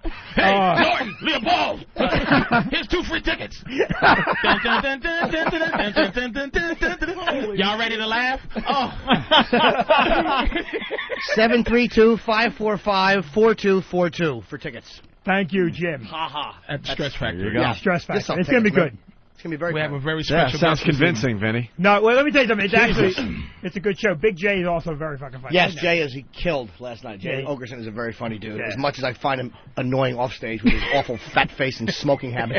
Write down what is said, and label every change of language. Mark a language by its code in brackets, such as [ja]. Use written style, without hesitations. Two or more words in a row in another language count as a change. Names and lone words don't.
[en] Hey, Norton, Leah Ball. Here's 2 free tickets. Y'all ready to laugh? Oh. 732-545-4242 for tickets. Thank you, Jim. Ha ha. At the Stress Factory. Yeah, Stress Factory. It's going to be good. It's going to be very We have fun. a very special Yeah, sounds guest this convincing, evening. Vinny. No, well, let me tell you something. It's Jesus. actually, it's a good show. Big J is also very fucking funny. Yes, Jay is. He killed last night. Jay Yeah. Ogerson is a very funny dude. Yeah. As much as I find him annoying off stage with his awful fat face and smoking habits.